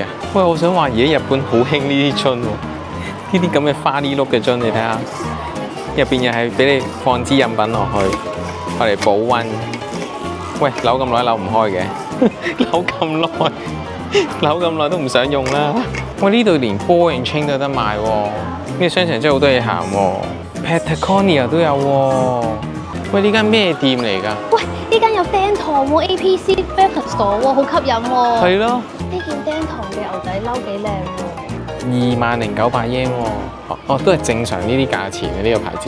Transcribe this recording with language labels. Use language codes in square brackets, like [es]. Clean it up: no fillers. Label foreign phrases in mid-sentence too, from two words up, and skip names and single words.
[yue] 喂，我想話而家日本好興呢啲樽喎。呢啲咁嘅花呢碌嘅樽，你睇下，入邊又係俾你放支飲品落去，我嚟保溫。喂，扭咁耐扭唔開嘅，扭咁耐都唔想用啦。喂，呢度連 ball and chain 都有得賣喎，呢個商場真係好多嘢行喎。Patagonia 都有喎。喂，呢間咩店嚟㗎？喂，呢間有釘堂喎 ，APC Department Store 喎，好吸引喎。係咯。呢件釘堂嘅牛仔褸幾靚喎。 20900 yen 喎，哦，都係正常呢啲價錢嘅呢個牌子。